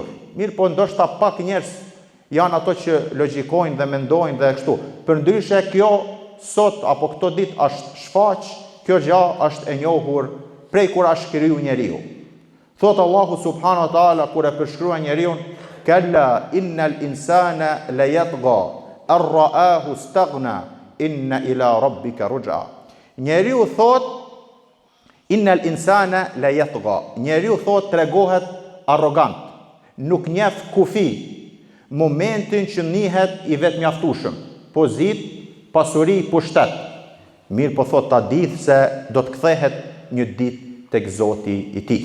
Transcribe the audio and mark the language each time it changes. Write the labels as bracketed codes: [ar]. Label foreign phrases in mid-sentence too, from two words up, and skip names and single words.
[sq] Mirë po ndoshta pak njerëz janë ato që logjikojnë dhe mendojnë dhe kështu. Përndryshe kjo sot apo këto ditë është shfaq, kjo gjë është e njohur prej kur është kriju njeriu. Thot Allahu [ar] سبحانه وتعالى [sq] kur e përshkruan njeriu: [ar] "كلا إن الإنسان ليطغى أن رآه استغنى إن إلى ربك الرجعى." [sq] Njeriu thot [ar] إن الإنسان ليطغى. [sq] Njeriu thot tregohet arrogant, nuk njeh kufi, momentin që njihet i vetmjaftueshëm, pozitë, pasuri, pushtet. Mirë po thot ta ditë se do të kthehet një ditë tek Zoti i tij.